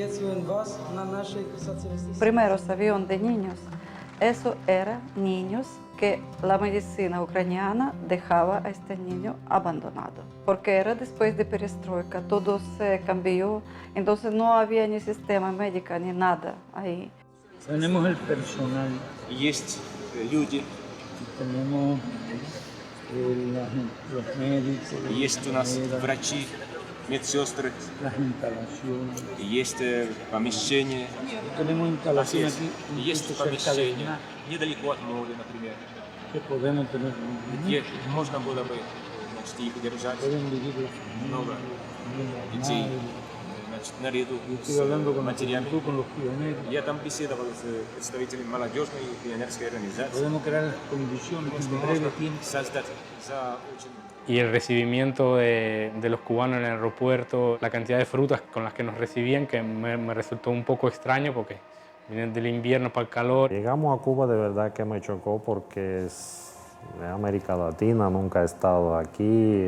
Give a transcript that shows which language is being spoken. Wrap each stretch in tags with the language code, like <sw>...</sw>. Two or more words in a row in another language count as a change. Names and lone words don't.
<es>Primeros aviones de niños, eso eran niños que la medicina ucraniana dejaba a este niño abandonado, porque era después de perestroika, todo se cambió, entonces no había ni sistema médico ni nada ahí. Tenemos el personal.</es> <ru>Есть люди.</ru> <es>Tenemos los médicos.</es> <ru>Есть у нас врачи, медсестры.</ru> <es>Las instalaciones.</es> <ru>Есть помещение.</ru> <es>Tenemos instalaciones aquí.</es> <ru>Есть помещение недалеко от моря, например.</ru> <es>Que podemos tener.</es> <ru>Где можно было бы, значит, их держать. Много детей. Наряду с матерями. Я там беседовал с представителями молодежной и пионерской организации. Создать за очень...</ru> <es>Y el recibimiento de los cubanos en el aeropuerto, la cantidad de frutas con las que nos recibían, que me resultó un poco extraño porque vienen del invierno para el calor. Llegamos a Cuba, de verdad que me chocó porque es de América Latina, nunca he estado aquí.</es>